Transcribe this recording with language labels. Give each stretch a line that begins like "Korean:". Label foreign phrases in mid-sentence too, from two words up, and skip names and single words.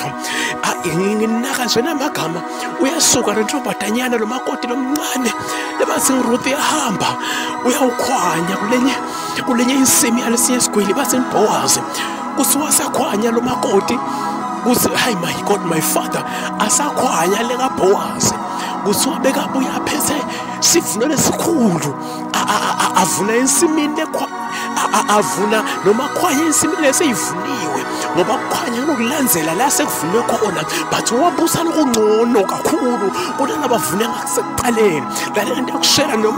Swati: Nginaka nje namagama uyasuka lentombazanyana lo makoti lomncane lebathi nguRuthi yahamba uyawukhwanya kulenye insimi yalesinye isigwili basenibhowazi kusuka sakhwanya lo makoti kuze hayi
English: my God my father
Swati: asakhwanya lekaBhowazi kusuka bekabuya aphethe sivuno lesikhulu avuna ensimini avuna noma khwanya ensimini leseyivuniwe ngoba kukhanya lokulandzela la sekuvunwe khona but wabusa lokungcono kakhulu kunalaba bavune ngakusekuqaleni lalela into yokushela noma